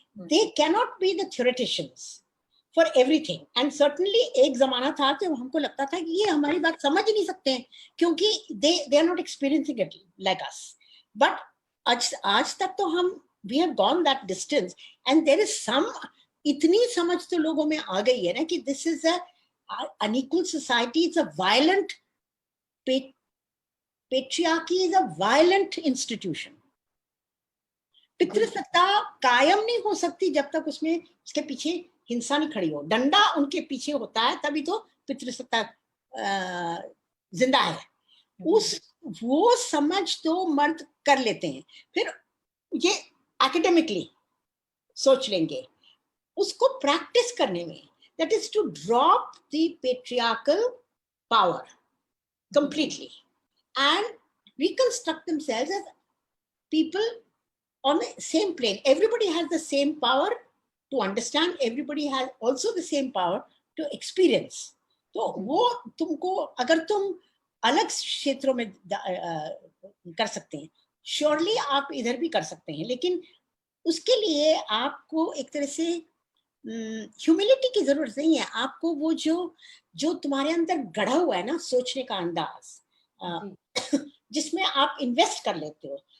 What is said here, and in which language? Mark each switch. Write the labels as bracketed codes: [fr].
[en] they cannot be the theoreticians for everything, and certainly [hi] एक जमाना था जब हमको लगता था कि ये हमारी बात समझ ही नहीं सकते हैं, क्योंकि [en] they are not experiencing it like us. But [hi] आज तक तो हम [en] we have gone that distance, and there is some [hi] इतनी समझ तो लोगों में आ गई है ना कि [en] this is a unequal society is a violent, patriarchy is a violent institution. [hi] पितृसत्ता कायम नहीं हो सकती जब तक उसमें उसके पीछे हिंसा नहीं खड़ी हो. डंडा उनके पीछे होता है तभी तो पितृसत्ता जिंदा है. वो समझ तो मर्द कर लेते हैं, फिर ये एकेडमिकली सोच लेंगे. उसको प्रैक्टिस करने में, [en] that is to drop the patriarchal power completely and reconstruct themselves as people on the same plane. Everybody has the same power to understand, everybody has also the same power to experience. [hi] तो वो तुमको अगर तुम अलग क्षेत्रों में कर सकते हैं, श्योरली आप इधर भी कर सकते हैं, लेकिन उसके लिए आपको एक तरह से ह्यूमिलिटी की जरूरत नहीं है. आपको वो जो तुम्हारे अंदर गढ़ा हुआ है ना, सोचने का अंदाज, जिसमें आप इन्वेस्ट कर लेते हो.